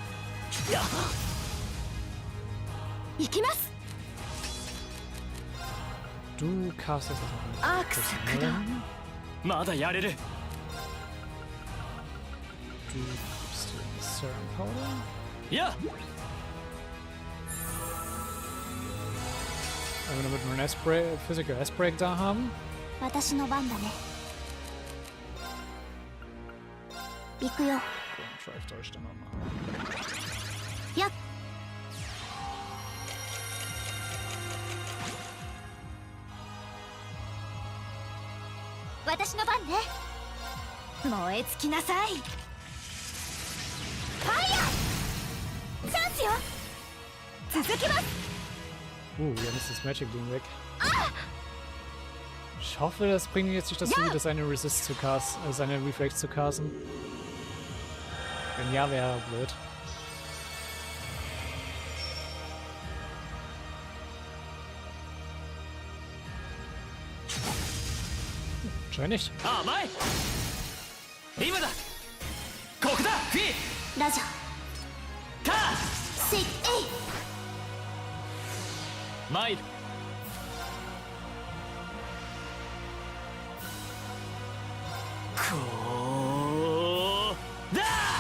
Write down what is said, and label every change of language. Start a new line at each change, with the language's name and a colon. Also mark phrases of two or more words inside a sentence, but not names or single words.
Japanese: 行きます。
German: Du castest das noch
Japanese: アークス駆動。まだやれる。
German: Du gibst dir
English: Serum Powder.
Japanese: いや
German: Aber damit wir einen S-Break,
English: Physical S-Break
German: da haben.
Japanese: 私の番だね。行くよ。
German: Dann euch dann nochmal.
Japanese: やっ。私の番ね。燃え尽きなさい。ファイヤー。チャンスよ。続きます。
German: Wir haben jetzt das
English: Magic Beam
German: weg. Ich hoffe, das bringt jetzt nicht dazu, dass seine Resist zu casten, seine Reflex zu casten. Wenn ja, wäre blöd. Scheint nicht.
Japanese: 甘い。今だ。ここだ。フィー。ラジャカー。スイエイ。参る。こうだ。